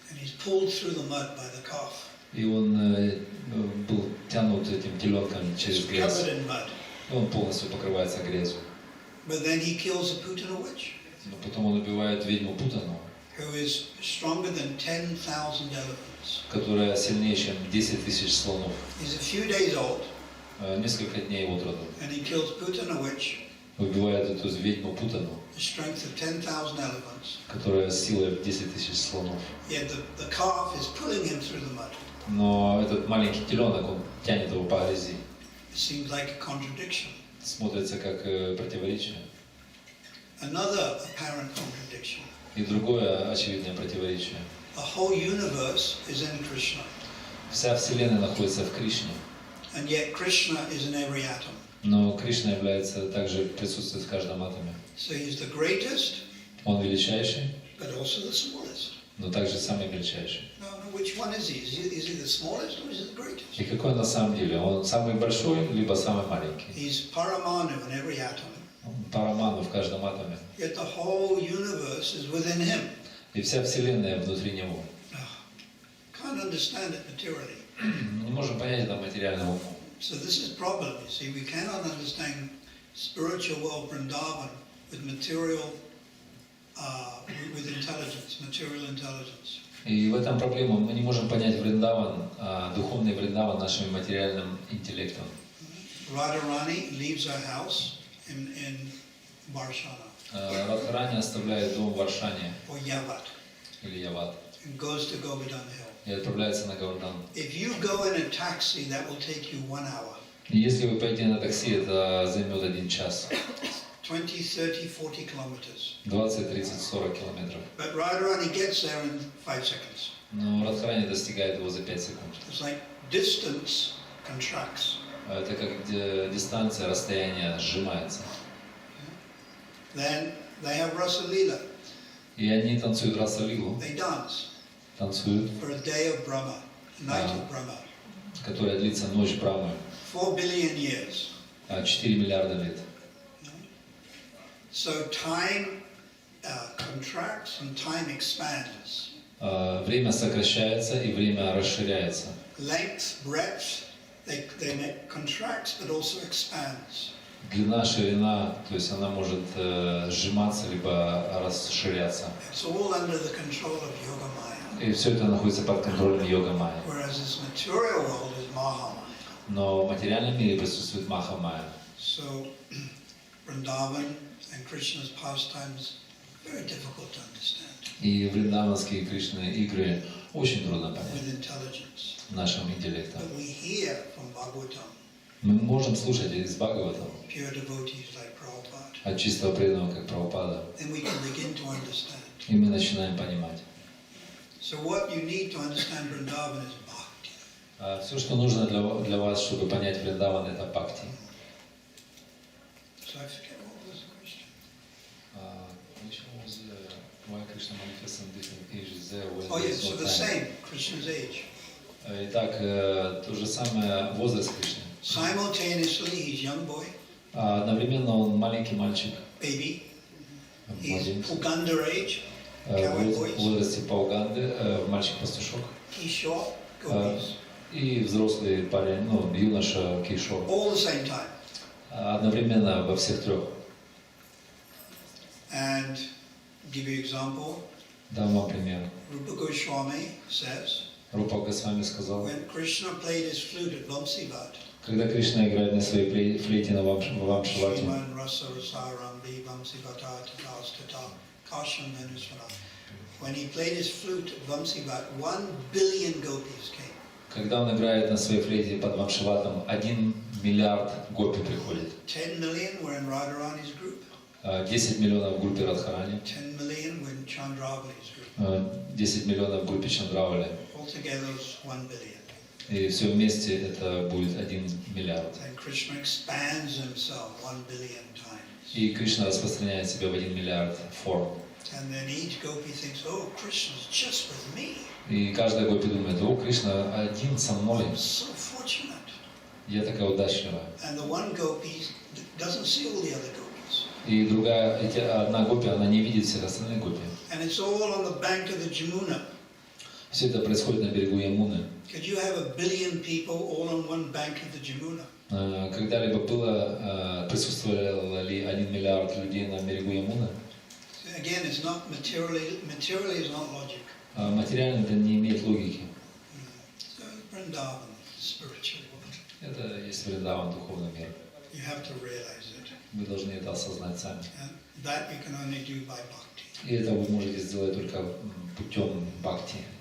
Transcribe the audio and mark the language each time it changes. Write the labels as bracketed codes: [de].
[en] and he's pulled through the mud by the calf. [ru] И он был тянут этим теленком [en] It's [ru] через [en] covered [ru] грязь. [en] in mud. [ru] И он полностью покрывается грязью. [en] But then he kills a Putana witch, [ru] Но потом он убивает ведьму Путану, [en] who is stronger than 10,000 elephants. [ru] которая сильнее, чем 10 тысяч слонов. [en] He's a few days old, [ru] Несколько дней от роду. [en] and he kills Putana witch, [ru] Убивает эту ведьму Путану, [en] the strength of 10,000 elephants. [ru] которая с силой в 10 тысяч слонов. [en] Yet the calf is pulling him through the mud. [ru] Но этот маленький теленок, он тянет его по грязи. [en] It seems like a contradiction. [ru] Смотрится как противоречие. [en] Another apparent contradiction. [ru] И другое очевидное противоречие. [en] The whole universe is in Krishna, [ru] Вся Вселенная находится в Кришне, [en] and yet Krishna is in every atom. [ru] но Кришна является также присутствует в каждом атоме. [en] So he's the greatest, [ru] Он величайший, [en] but also the smallest. [ru] но также самый величайший. [en] No, which one is he? Is he the smallest or is he the greatest? [ru] И какой он на самом деле? Он самый большой, либо самый маленький? [en] He's Paramanu in every atom, [ru] Параману в каждом атоме. [en] yet the whole universe is within him. [ru] И вся Вселенная внутри него. [en] Can't understand it materially. [ru] Мы не можем понять это материальным умом. [en] So this is problem. You see, we cannot understand spiritual world Vrindavan with material, with intelligence, material intelligence. [ru] И в этом проблема. Мы не можем понять Вриндаван, духовный Вриндаван нашим материальным интеллектом. [en] Radharani leaves her house in Varshana [ru] Радхарани оставляет дом в Варшане [en] or Yavat [ru] или Яват [en] and goes to Govardhan Hill. [ru] и отправляется на Говардан. [en] If you go in a taxi, that will take you 1 hour. [ru] И если вы пойдете на такси, это займет 1 час. [en] 20, 30, 40 kilometers. [ru] 20, 30, 40 километров. [en] But Radharani gets there in 5 seconds. [ru] Но Радхарани достигает его за 5 секунд. [en] It's like distance contracts. [ru] Это как дистанция, расстояние сжимается. [en] Then they have Rasa Leela. [ru] И они танцуют Раса-лилу, [en] They dance [ru] танцуют, [en] for a day of Brahma, a night of Brahma. [ru] которая длится ночь Брамы, [en] 4 billion years. [ru] 4 миллиарда лет. [en] So time contracts and time expands. [ru] Время сокращается и время расширяется. [en] Length, breadth, they make contracts but also expands. [ru] Длина, ширина, то есть она может сжиматься либо расширяться. [en] It's all under the control of Yoga Maya. [ru] И все это находится под контролем йога майя. [en] Whereas this material world is Maha Maya. [ru] Но в материальном мире присутствует Маха Майя. [en] So Vrindavan and Krishna's pastimes very difficult to understand [ru] И вриндаванские Кришны игры очень трудно [en] with [ru] понять [en] intelligence. [ru] нашим интеллектом. [en] But we hear from Bhagavatam, [ru] Мы можем слушать из Бхагаватам [en] pure devotees like Prabhupada, [ru] от чистого преданного, как Прабхупада, [en] and we can begin to understand. [ru] и мы начинаем понимать. [en] So what you need to understand Vrindavan is bhakti. [ru] Все, что нужно для вас, чтобы понять Вриндаван, это бхакти. [en] So I forget what was the question. Why Krishna manifests in different ages there when Oh there yes, is so no the time? same, Krishna's age. [ru] Итак, то же самое возраст Кришны. [en] Simultaneously, he's young boy, [ru] Одновременно он маленький мальчик, [en] baby. He's [ru] младенец, [en] Uganda age, [ru] в возрасте Пауганды, мальчик-пастушок, [en] Kishore, gopis. [ru] и взрослый парень, ну, юноша Кишор. [en] All the same time. [ru] Одновременно во всех трех. [en] And give you example, [ru] Дам вам пример. [en] Rupa Goswami says, [ru] Рупа Госвами сказал, [en] when Krishna played his flute at Vamsivat, [ru] когда Кришна играет на своей флейте на Вамшавате, [sa] Shriman Rasa Rasaram Bi Vamsivata Tatastata Kasham Manusvara. [en] When he played his flute at Vamsivat, 1 billion gopis came. [ru] когда он играет на своей флейте под Вамшаватом, 1 миллиард гопи приходит. [en] 10 million were in Radharani's group. [ru] 10 миллионов в группе Радхарани, [en] 10 million were in Chandravali's group. [ru] 10 миллионов в группе Чандравали. [en] Altogether it was 1 billion. [ru] И все вместе это будет 1 миллиард. [en] And Krishna expands himself 1 billion times. [ru] И Кришна распространяет себя в 1 миллиард форм. [en] And then each gopi thinks, oh, Krishna's just with me. [ru] И каждая гопи думает, о, Кришна один со мной, [en] I'm so fortunate. [ru] я такая удачливая. [en] And the one gopi doesn't see all the other gopis. [ru] И одна гопи, она не видит всех остальных гопи. [en] And it's all on the bank of the Jamuna. [ru] Все это происходит на берегу Ямуны. [en] Could you have 1 billion people all on one bank of the Jamuna? [ru] Когда-либо присутствовало ли 1 миллиард людей на берегу Ямуны? [en] Again, it's not materially is not logic. [ru] Материально это не имеет логики. [en] So Vrindavan, spiritual world. [ru] Это есть Вриндаван, духовный мир. [en] You have to realize it. [ru] Вы должны это осознать сами. [en] And that you can only do by bhakti. [ru] И это вы можете сделать только путем бхакти.